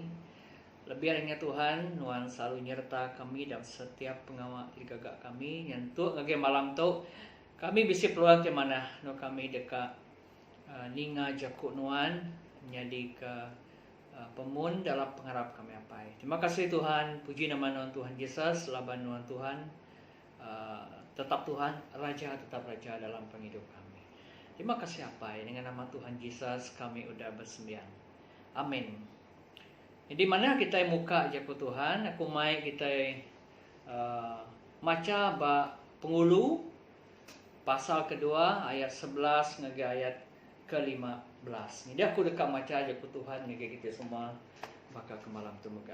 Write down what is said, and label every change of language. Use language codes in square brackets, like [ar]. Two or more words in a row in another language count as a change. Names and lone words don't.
[iba] Lebih hanya Tuhan Nuan selalu nyerta kami dan setiap pengawal di gagak kami. Nyentuh ngage malam tu kami bisa peluang ke mana no kami dekat ninga jaku Nuan jadi ke pemun dalam pengharap kami apa. Terima kasih Tuhan, puji nama Tuhan Yesus, laban Tuhan, tetap Tuhan, Raja tetap Raja dalam penghidup kami. Terima kasih apa dengan nama Tuhan Yesus kami udah bersembahyang. Amin. Jadi mana kita muka jaku Tuhan, aku mai kita maca Pengulu pasal kedua ayat 11 ngage ayat ke-15. Jadi aku dekat macam aja ku Tuhan ngege kita semua bakal ke malam tu mega.